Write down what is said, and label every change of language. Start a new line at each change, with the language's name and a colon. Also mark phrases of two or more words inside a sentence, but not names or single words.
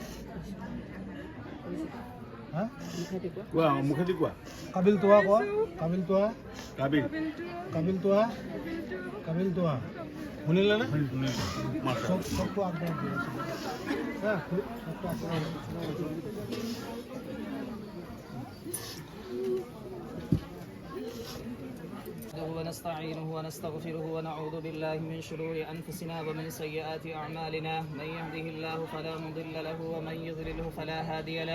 Assamese: মুখেদি কোৱা। কাবিল তোহা কোৱা। শুনিলে নে? চবটো আগবঢ়াই দি আছোঁ। চবটো আগবঢ়াই
Arabic: ونستعينه ونستغفره ونعوذ بالله من شرور أنفسنا ومن سيئات أعمالنا. من يهده الله فلا مضل له ومن يضلله فلا هادي له.